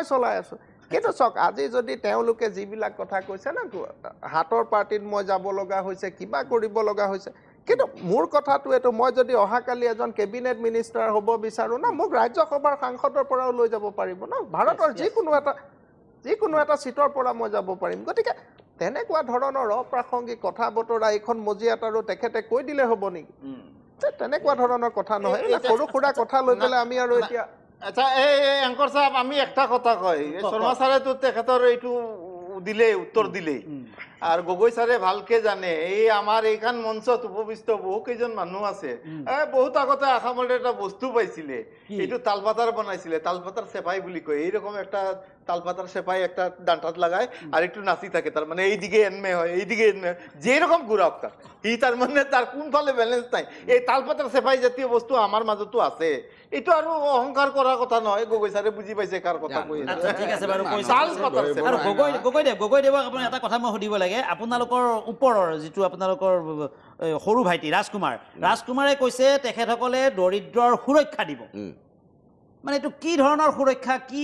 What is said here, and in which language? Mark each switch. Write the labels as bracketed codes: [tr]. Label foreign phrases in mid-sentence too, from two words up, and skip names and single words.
[as] চলাই আছোঁ কিন্তু চাওক আজি যদি তেওঁলোকে যিবিলাক কথা কৈছে না হাতৰ পাৰ্টিত মই যাব লগা হৈছে কিবা কৰিব লগা হৈছে কিন্তু মোৰ কথাটো এইটো মই যদি অহাকালি এজন কেবিনেট মিনিষ্টাৰ হ'ব বিচাৰোঁ না মোক ৰাজ্যসভাৰ সাংসদৰ পৰাও লৈ যাব পাৰিব ন ভাৰতৰ যিকোনো এটা চিটৰ পৰা মই যাব পাৰিম গতিকে তেনেকুৱা ধৰণৰ অপ্ৰাসংগিক কথা বতৰা এইখন মজিয়াত আৰু তেখেতে কৈ দিলে হ'ব নেকি তেনেকুৱা ধৰণৰ কথা নহয় সৰু সুৰা কথা লৈ পেলাই আমি আৰু এতিয়া আচ্ছা এই এংকৰ সাহেব আমি একটা কথা কয় শৰ্মা ছাৰেতো তেখেতৰ এইটো দিলেই উত্তৰ দিলেই আর গগৈ ছাৰে ভালকে জানে এই আমাৰ এইখান মঞ্চত উপবিষ্ট বহু কেইজন মানুহ আছে বহুত আগতে আসামত এটা বস্তু পাইছিলে [bn] এইটো তালপাতার বনাইছিলে তালপাতার সেপাই বুলি কয় এইরকম একটা তালপাতার সেপাই একটা ডান্টাত লাগায় আর একটু নাচি থাকে তার মানে এইদিকে এনমে হয় এইদিকে এনমে যেরকম ঘুরাক তার তার মানে তার কোনফালে ব্যালেন্স নাই এই তালপাতার সেপাই জাতীয় বস্তু আমার মাজতো আছে [as] এইটো আৰু অহংকাৰ কৰাৰ কথা নহয় গগৈ ছাৰে বুজি পাইছে কাৰ কথা কৈ আছে ঠিক আছে বাৰু গগৈ দেৱক আপুনি এটা কথা মই সুধিব লাগে আপোনালোকৰ ওপৰৰ যিটো আপোনালোকৰ সৰু ভাইটি ৰাজকুমাৰে কৈছে তেখেতসকলে দৰিদ্ৰৰ সুৰক্ষা দিব মানে এইটো কি ধৰণৰ সুৰক্ষা কি